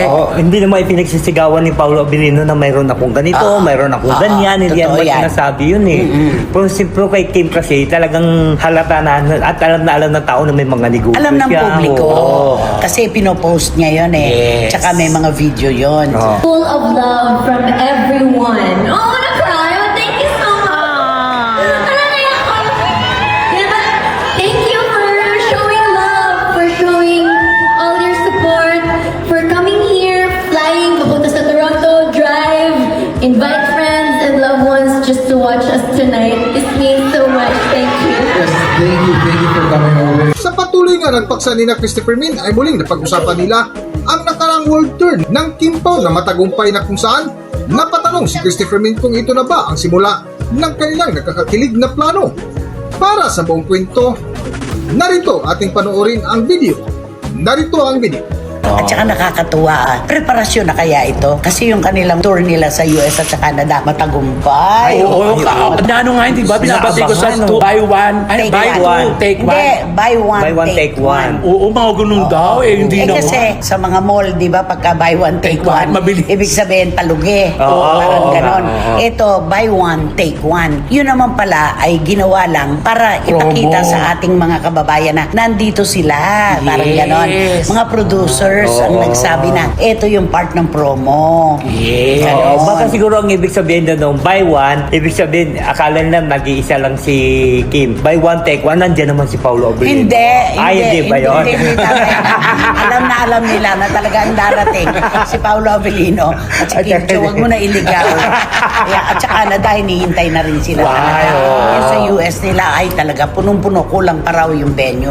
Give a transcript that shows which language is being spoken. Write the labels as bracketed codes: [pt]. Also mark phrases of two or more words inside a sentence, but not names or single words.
[tl] Oo, hindi naman ipinagsisigawan ni Paolo Avellino na mayroon akong ganito, mayroon akong ganyan, hindi totoo yan yan. sinasabi yun eh. Pero siyempre kay Kim kasi talagang halata na at alam ng tao na may mga negosyo Alam ng siya. publiko. Oo. Kasi pinopost niya yun Yes. Tsaka may mga video yun. Oo. [en] Full of love from everyone. Oh, I wanna cry. Oh, thank you so much. [tl] Ano naiyak ako? Diba? [en] Thank you for showing love, for showing all your support, for coming here, flying, [tl] papunta sa Toronto, [en] drive, invite friends and loved ones just to watch us tonight. This means so much. Thank you. Yes, thank you for coming over. [tl] Sa patuloy nga ng paksa ni na Christopher Min ay muling napag-usapan nila ang nakarang world tour ng Kim Pao na matagumpay na kung saan napatanong si Christopher Min kung ito na ba ang simula ng kanilang nakakakilig na plano. Para sa buong kwento, narito ating panoorin ang video. Narito ang video. At saka nakakatuwa, preparasyon na kaya ito? Kasi yung kanilang tour nila sa US at sa Canada, matagumpay. Oo, ano nga, hindi ba? Binabati ko sa Inaabangan, [en] buy one, Take buy one. two, take [tl] Hindi, [en] one. buy one, Buy one, take one. [tl] Oo, mga ganun daw. Hindi naman. kasi sa mga mall, di ba, pagka [en] buy one, take Take one, one, [tl] mabilis. ibig sabihin palugi. Oo, Parang oo, ganon. oo. Ito, [en] buy one, take one. [tl] Yun naman pala ay ginawa lang para ipakita Promo. sa ating mga kababayan na nandito sila. Parang Yes. ganon. Mga producers ang Oo. nagsabi na ito yung part ng promo. Yes. Ganon. Baka siguro ang ibig sabihin na nung buy one, ibig sabihin, akala nila nag-iisa lang si Kim. [en] Buy one, take one, [tl] nandiyan naman si Paulo Abreu. Hindi, Ay, hindi ba yun? Hindi, alam nila na talagang darating si Paolo Avellino at si Kim Chiu. Huwag mo na iligaw. Kaya, at saka na dahil hinihintay na rin sila. Wow. Yung sa US nila ay talaga punong-puno, kulang pa raw yung venue.